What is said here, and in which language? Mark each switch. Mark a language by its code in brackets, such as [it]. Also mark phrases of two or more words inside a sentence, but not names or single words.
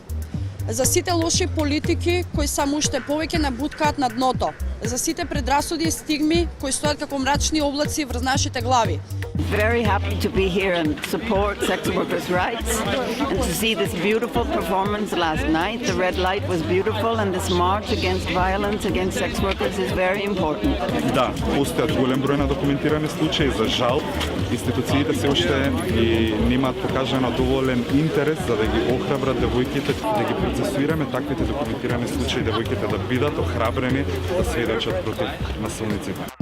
[mk] За сите лоши политики кои само уште повеќе набуткаат на дното. За сите предрасуди и стигми кои стојат како мрачни облаци врз нашите глави. [en] Very happy to be here and support sex workers' rights and to see this beautiful performance last night. The red light was beautiful and this march against violence against sex workers is very important. [mk] Да, постојат голем број на документирани случаи. За жал, институциите се уште и немаат покажано доволен интерес за да ги охрабрат девојките, да ги процесуираме таквите документирани случаи, девојките да бидат охрабрени да сведочат против насилниците.